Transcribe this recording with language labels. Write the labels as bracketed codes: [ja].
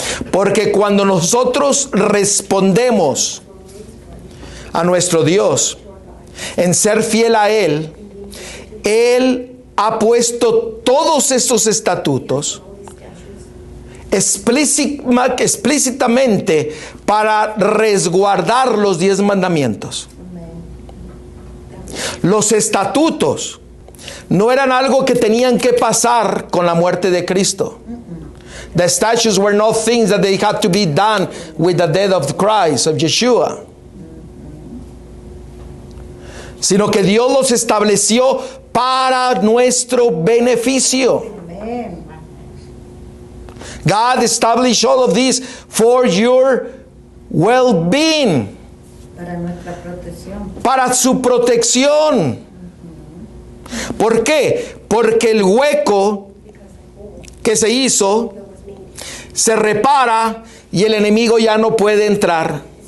[es] Porque cuando nosotros respondemos a nuestro Dios en ser fiel a Él, Él ha puesto todos estos estatutos explícitamente para resguardar los 10 mandamientos. Los estatutos no eran algo que tenían que pasar con la muerte de Cristo. [en] The statutes were not things that they had to be done with the death of Christ, of Yeshua. [es] Sino que Dios los estableció para nuestro beneficio. [en] God established all of this for your well-being. [es] Para nuestra protección. Para su protección. ¿Por qué? Porque el hueco que se hizo se repara y el enemigo ya no puede entrar.